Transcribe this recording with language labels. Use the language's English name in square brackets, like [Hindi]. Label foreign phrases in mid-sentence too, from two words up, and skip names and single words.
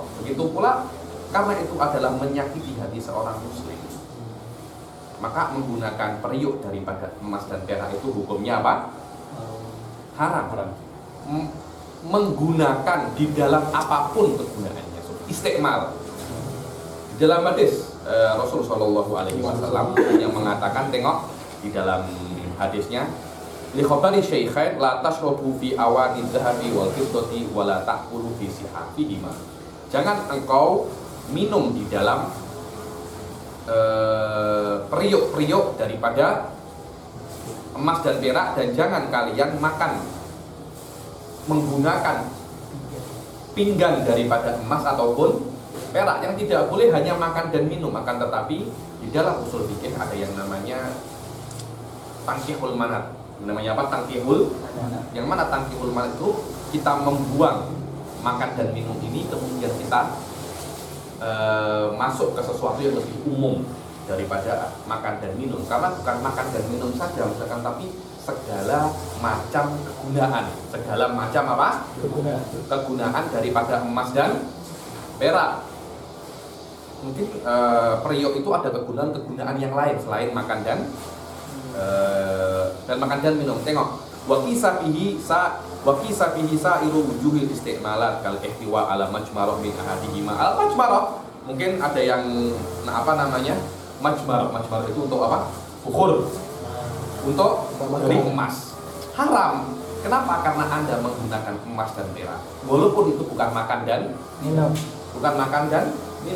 [Malay] Begitu pula karena itu adalah menyakiti hati seorang muslim, maka menggunakan periuk daripada emas dan perak itu hukumnya apa? Haram. Menggunakan di dalam apapun kegunaannya. Istiqmal. Di dalam hadis Rasulullah [Arabic] صلى الله عليه وسلم [Malay] yang mengatakan, tengok di dalam hadisnya, [Arabic] لخبر الشيخين لا تشربوا في آنية الذهب والفضة ولا تأكلوا في صحافهما. [Malay] Jangan engkau minum di dalam periuk-periuk daripada emas dan perak, dan jangan kalian makan menggunakan pinggan daripada emas ataupun perak. Yang tidak boleh hanya makan dan minum, akan tetapi di dalam usul fikih ada yang namanya [Arabic] تنقيح المناط. [Malay] Namanya apa? Tangkihul. Yang mana [Arabic] تنقيح المناط [Malay] itu kita membuang makan dan minum ini, kemudian kita masuk ke sesuatu yang lebih umum daripada makan dan minum. Karena bukan makan dan minum saja misalkan, tapi segala macam kegunaan. Segala macam apa? Kegunaan daripada emas dan perak. Mungkin periuk itu ada kegunaan yang lain selain makan dan makan dan minum. Tengok, [Arabic] وقيس فيه سائر وجوه الاستعمالات كالاحتواء على مجمرة من أحدهما. [Malay] Al majmarah mungkin ada yang majmarah itu untuk apa? Bukhur. Untuk dari emas. Haram. Kenapa? Karena Anda menggunakan emas dan perak. Walaupun itu bukan makan dan minum. Bukan makan dan minum.